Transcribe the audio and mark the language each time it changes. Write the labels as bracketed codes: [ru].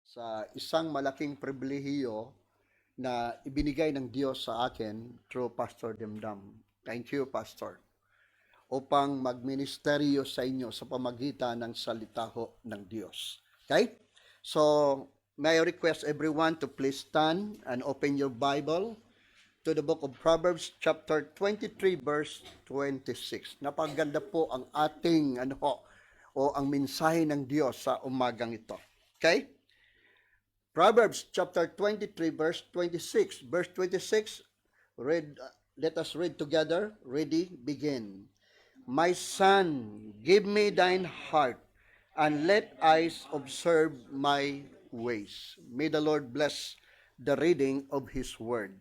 [tl] sa isang malaking pribilehiyo na ibinigay ng Diyos sa akin through Pastor Demdam. [en] Thank you, Pastor. [tl] Upang magministeryo sa inyo sa pamagitan ng salita ho ng Diyos. Okay? [en] So, may I request everyone to please stand and open your Bible to the book of Proverbs chapter 23 verse 26. [tl] Napaganda po ang ating o ang mensahe ng Diyos sa umagang ito. [en] Okay? Proverbs chapter 23 verse 26. Verse 26, let us read together. Ready, begin. My son, give me thine heart, and let eyes observe my ways. May the Lord bless the reading of His word.